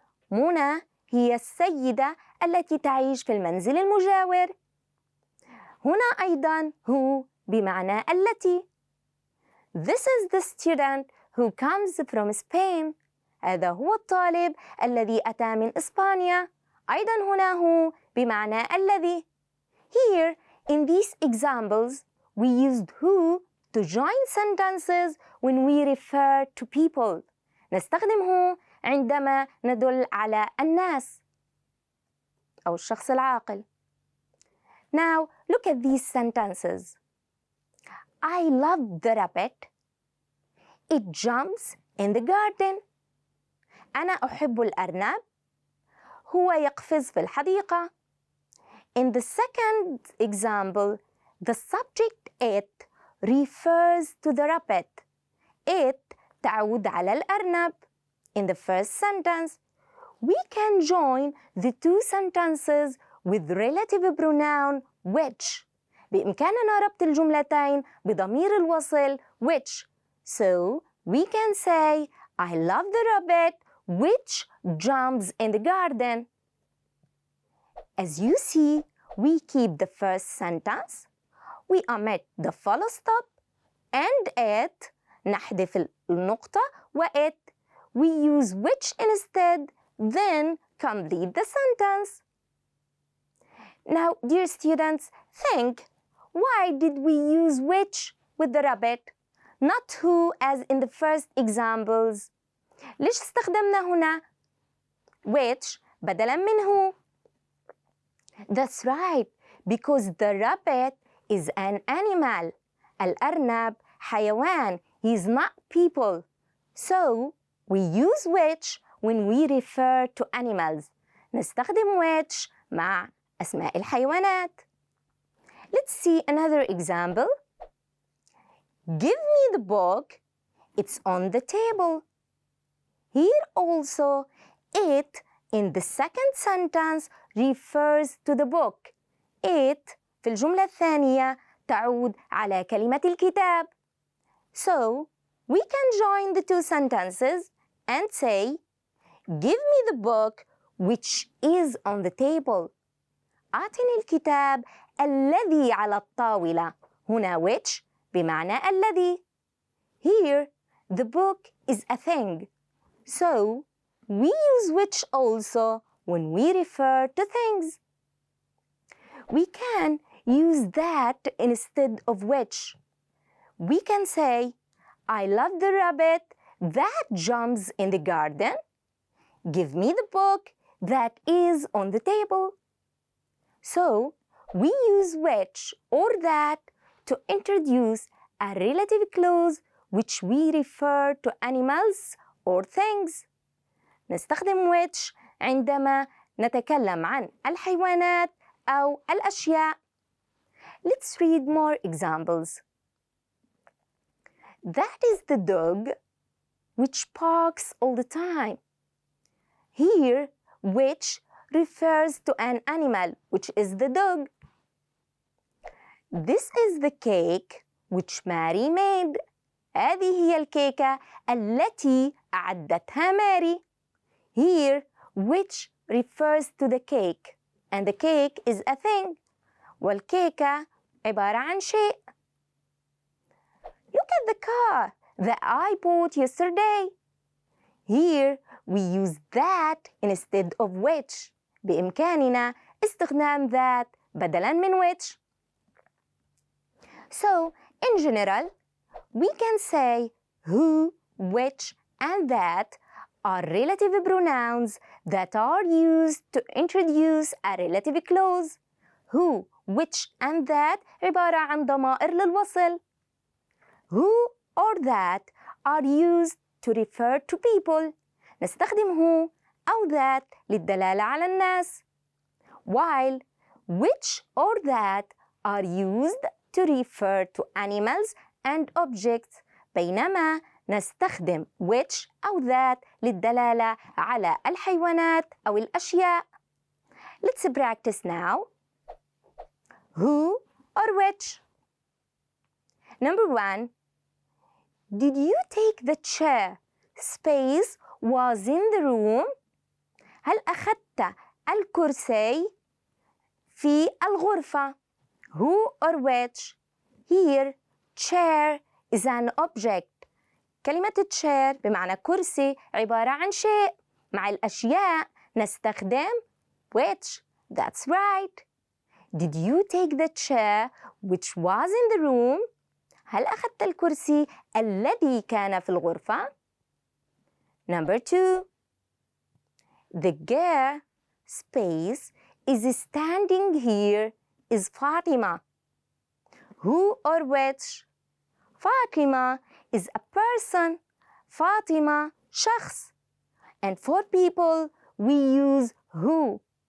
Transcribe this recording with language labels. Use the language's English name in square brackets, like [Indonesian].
[Arabic] منى هي السيدة التي تعيش في المنزل المجاور. هنا أيضاً هو بمعنى التي. [English] This is the student who comes from Spain. [Arabic] هذا هو الطالب الذي أتى من إسبانيا. أيضاً هنا هو بمعنى الذي. [English] Here, in these examples, we used who to join sentences when we refer to people. [Arabic] نستخدمه عندما ندل على الناس أو الشخص العاقل. [English] Now, look at these sentences. I love the rabbit. It jumps in the garden. [Arabic] أنا أحب الأرنب. هو يقفز في الحديقة. [English] In the second example, the subject it refers to the rabbit. [Arabic] It تعود على الأرنب. [English] In the first sentence, we can join the two sentences with relative pronoun which. [Arabic] بإمكاننا ربط الجملتين بضمير الوصل which. [English] So, we can say, I love the rabbit which jumps in the garden. As you see, we keep the first sentence, we omit the full stop, and it, [Arabic] نحذف النقطة و [English] it, we use which instead, then complete the sentence. Now, dear students, think, why did we use which with the rabbit, not who as in the first examples? [Arabic] ليش استخدمنا هنا which بدلاً من who? [English] That's right, because the rabbit is an animal. [Arabic] الأرنب حيوان. [English] He is not people. So, we use which when we refer to animals. [Arabic] نستخدم which مع أسماء الحيوانات. [English] Let's see another example. Give me the book. It's on the table. Here also, it in the second sentence refers to the book. [Arabic] It في الجملة الثانية تعود على كلمة الكتاب. [English] So, we can join the two sentences and say, give me the book which is on the table. [Arabic] أعطني الكتاب الذي على الطاولة. هنا which بمعنى الذي. [English] Here, the book is a thing. So, we use which also when we refer to things. We can use that instead of which. We can say, I love the rabbit that jumps in the garden. Give me the book that is on the table. So, we use which or that to introduce a relative clause which we refer to animals or things. [Arabic] نستخدم which عندما نتكلم عن الحيوانات أو الأشياء. [English] Let's read more examples. That is the dog which barks all the time. Here, which refers to an animal, which is the dog. This is the cake which Mary made. [Arabic] هذه هي الكيكة التي أعدتها ماري. [English] Here, which refers to the cake, and the cake is a thing. [Arabic] والكيكة عبارة عن شيء. [English] Look at the car that I bought yesterday. Here, we use that instead of which. [Arabic] بإمكاننا استخدام that بدلاً من which. [English] So, in general, we can say who, which, and that are relative pronouns that are used to introduce a relative clause. Who, which, and that [Arabic] عبارة عن ضمائر للوصل. [English] Who or that are used to refer to people. [Arabic] نستخدم who أو that للدلالة على الناس. [English] While which or that are used to refer to animals and objects. [Arabic] بينما نستخدم which أو that للدلالة على الحيوانات أو الأشياء. [English] Let's practice now. Who or which? Number 1. Did you take the chair? Space was in the room. [Arabic] هل أخذت الكرسي في الغرفة؟ [English] Who or which? Here, chair is an object. [Arabic] كلمة chair بمعنى كرسي عبارة عن شيء. مع الأشياء نستخدم which. [English] That's right. Did you take the chair which was in the room? [Arabic] هل أخذت الكرسي الذي كان في الغرفة؟ [English] Number 2. The girl space is standing here is Fatima. Who or which? Fatima is a person. Fatima شخص. And for people we use who.